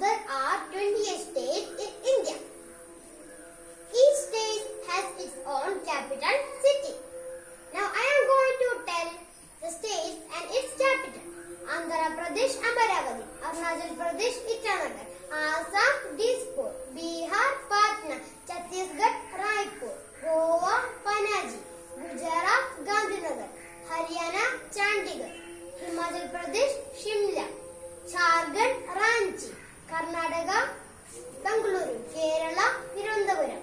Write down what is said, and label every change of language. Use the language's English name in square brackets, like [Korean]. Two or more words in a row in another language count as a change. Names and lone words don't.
[English] are 28 states in India. Each state has its own capital city. Now I am going to tell the states and its capital. Andhra Pradesh Amaravati, Arunachal Pradesh Itanagar, Assam Dispur, Bihar Patna, Chhattisgarh Raipur, Goa Panaji, Gujarat Gandhinagar, Haryana Chandigarh, Himachal Pradesh Shimla, Jharkhand Ranchi, Karnataka Bengaluru, Kerala Tirunelveli,